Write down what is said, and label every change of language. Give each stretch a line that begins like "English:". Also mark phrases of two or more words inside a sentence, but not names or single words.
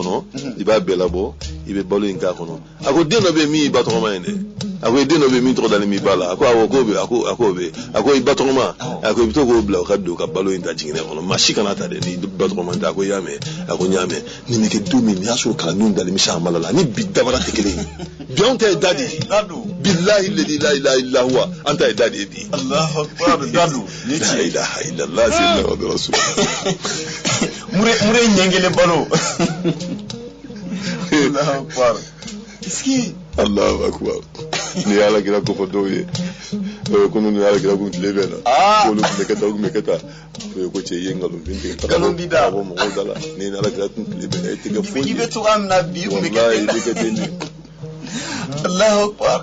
Bambara: kɔnɔ i b'a bɛɛ labɔ i bɛ balo in k'a kɔnɔ a ko den dɔ bɛ yen min y'i ba tɔgɔma ye dɛ a ko den dɔ bɛ yen min tɔgɔ dalen b'i ba la a ko awɔ k'o bɛ a k'o bɛ a ko i ba tɔgɔma a ko i bɛ to k'o bila o ka don ka balo in ta jiginɛ kɔnɔ maa si kana ta dɛ ni ba tɔgɔma tɛ a ko i y'a mɛn a ko n y'a mɛn nin bɛ kɛ don min n'i y'a sɔrɔ kalandenw dalen bɛ Chamala la ni bi dabara tɛ kelen ye bi anw ta ye da de ye bilahi
Arabic: لا إله إلا هو
Bambara: an ta ye da de ye bi
Arabic: الله أكبر dadu لا إله إلا الله سيدنا رسول الله
Bambara: mure ɲɛnkelen balo
Arabic: الله أكبر
Bambara: iski
Arabic: الله أكبر
Bambara: ni Ala kira ko fɔ dɔw ye ko n'u Ala kira kun tile bɛ na k'olu tun bɛ kɛ tan o tun bɛ kɛ tan ko cɛ i ye nkalonfin tigɛ nkalon b'i da bɔ mɔgɔw da la ni Ala kira kun tile bɛ na i tɛ kɛ foyi ye i bɛ cogoya min na bi i kun bɛ kɛ ten de
Arabic: الله أكبر